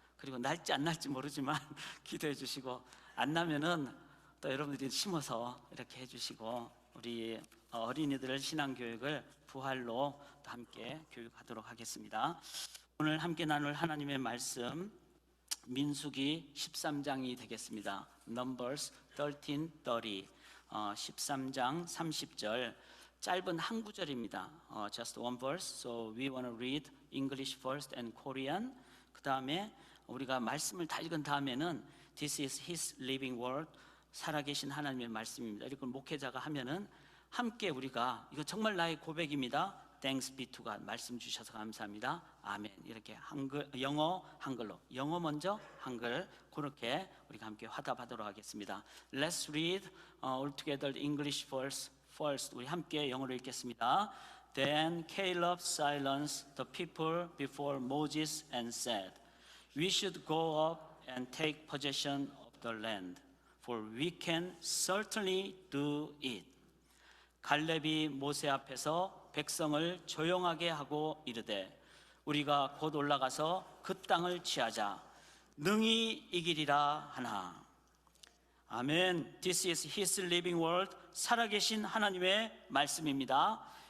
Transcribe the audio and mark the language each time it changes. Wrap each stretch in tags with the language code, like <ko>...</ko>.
<ko>그리고 날지 안 날지 모르지만 기도해 주시고, 안 나면은 또 여러분들이 심어서 이렇게 해주시고, 우리 어린이들 신앙교육을 부활로 또 함께 교육하도록 하겠습니다. 오늘 함께 나눌 하나님의 말씀 민수기 13장이 되겠습니다.</ko> <en>Numbers 13:30,</en> <ko>13장 30절, 짧은 한 구절입니다.</ko> <en>Just one verse. So we want to read English first and Korean.</en> <ko>그 다음에 우리가 말씀을 다 읽은 다음에는</ko> <en>This is His living word.</en> <ko>살아계신 하나님의 말씀입니다. 이걸 목회자가 하면은 함께 우리가, 이거 정말 나의 고백입니다.</ko> <en>Thanks be to God.</en> <ko>말씀 주셔서 감사합니다. 아멘. 이렇게 한글, 영어, 한글로, 영어 먼저, 한글, 그렇게 우리가 함께 화답하도록 하겠습니다.</ko> <en>Let's read all together the English verse first.</en> <ko>우리 함께 영어로 읽겠습니다.</ko> <en>Then Caleb silenced the people before Moses and said, We should go up and take possession of the land, for we can certainly do it.</en> <ko>갈렙이 모세 앞에서 백성을 조용하게 하고 이르되, 우리가 곧 올라가서 그 땅을 취하자. 능히 이기리라 하나. 아멘.</ko> <en>This is His living word.</en> <ko>살아계신 하나님의 말씀입니다.</ko>